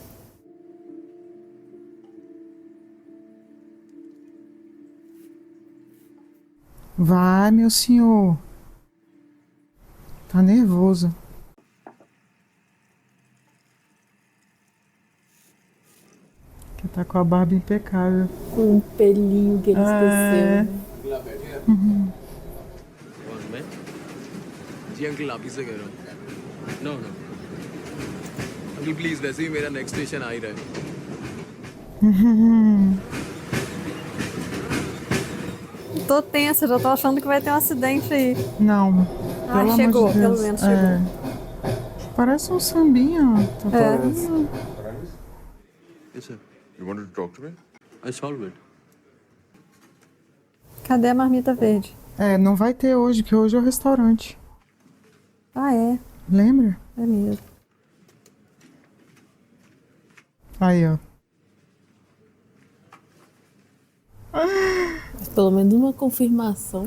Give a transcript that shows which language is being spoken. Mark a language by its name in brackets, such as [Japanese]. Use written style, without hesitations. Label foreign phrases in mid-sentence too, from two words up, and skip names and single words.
[Portuguese] Vai, meu senhor. Tá nervoso. Que tá com a barba impecável. Um pelinho que ele esqueceu. [Hindi] और मैं जी अंकल आप ही से कह रहा हूँ। [English] No no [Hindi] अंकल प्लीज, वैसे ही मेरा [English] next station [Hindi] आ ही रहा है। [Portuguese] Tô tensa, já tô achando que vai ter um acidente aí. Não. Ah, Pelo chegou, amor de pelo Deus. menos chegou. É. Parece um sambinha, ó. Tá parecendo. [English] Yes sir, You wanted to talk to me? I solved it. [Portuguese] Cadê a marmita verde? É, não vai ter hoje, que hoje é o restaurante. Ah, é. Lembra? É mesmo. Aí, ó. Mas pelo menos uma confirmação.